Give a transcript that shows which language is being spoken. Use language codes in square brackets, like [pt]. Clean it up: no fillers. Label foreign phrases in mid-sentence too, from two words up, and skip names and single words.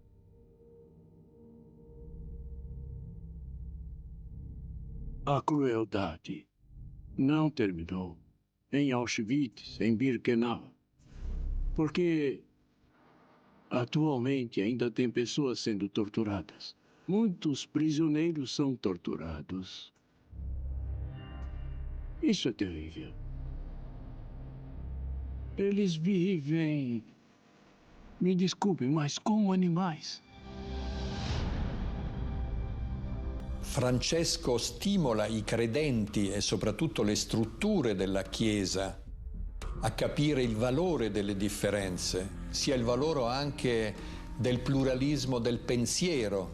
[pt] A crueldade não terminou em Auschwitz, em Birkenau, porque atualmente ainda tem pessoas sendo torturadas. Muitos prisioneiros são torturados. Isso é terrível. Eles vivem, me desculpem, mas como animais. [it] Francesco stimola i credenti e soprattutto le strutture della Chiesa a capire il valore delle differenze, sia il valore anche del pluralismo del pensiero.